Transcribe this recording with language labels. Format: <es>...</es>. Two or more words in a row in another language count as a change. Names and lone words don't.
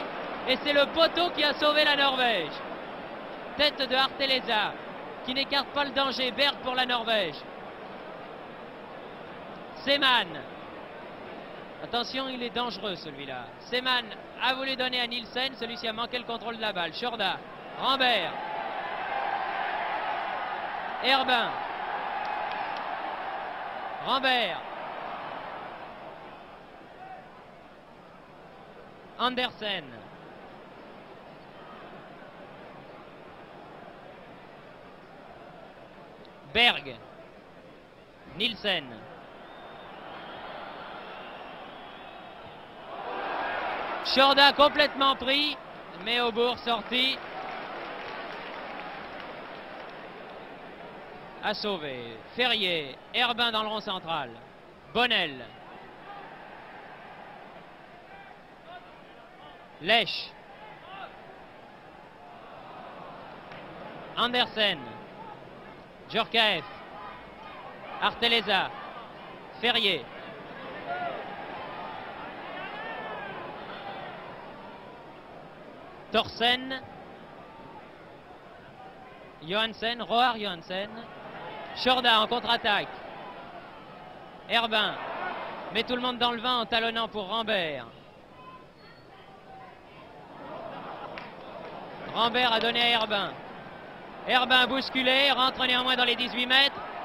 <fr>Et c'est le poteau qui a sauvé la Norvège. Tête de Arteleza qui n'écarte pas le danger. Berg pour la Norvège. Seemann. Attention, il est dangereux celui-là. Seemann a voulu donner à Nielsen. Celui-ci a manqué le contrôle de la balle. Chorda. Rambert. Herbin. Rambert. Andersen. Berg. Nielsen. Chorda complètement pris, mais Aubourg sorti. À sauver. Ferrier. Herbin dans le rond central. Bonnel. Lèche. Andersen. Djorkaeff. Arteleza. Ferrier. Thorsen. Johansen. Roar Johansen. Chorda en contre-attaque. Herbin met tout le monde dans le vent en talonnant pour Rambert. Rambert a donné à Herbin. Herbin bousculé, rentre néanmoins dans les 18 mètres.</fr>